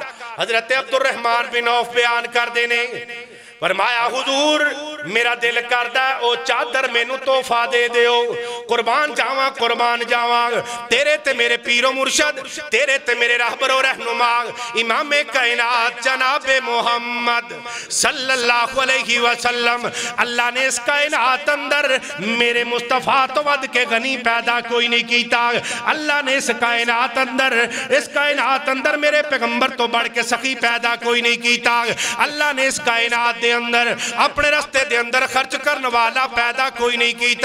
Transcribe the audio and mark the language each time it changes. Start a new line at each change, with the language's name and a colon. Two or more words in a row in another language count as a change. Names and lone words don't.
Punjabi: حضرت عبدالرحمٰن بن عوف بیان کردے نے فرمایا حضور میرا دل کردا او چادر مینوں تحفہ دے دیو قربان جاواں تیرے تے میرے پیر و مرشد تیرے تے میرے رہبر اور رہنما امامِ کائنات جنابِ محمد
Arabic: صلى الله عليه وسلم.
Punjabi: اللہ نے اس کائنات اندر میرے مصطفیٰ توں ودھ کے غنی پیدا کوئی نہیں کیتا. اللہ نے اس کائنات اندر میرے پیغمبر توں ودھ کے سخی پیدا کوئی نہیں کیتا. اللہ نے اس کائنات اندر اپنے رستے دے اندر خرچ کرن والا پیدا کوئی نہیں کیتا.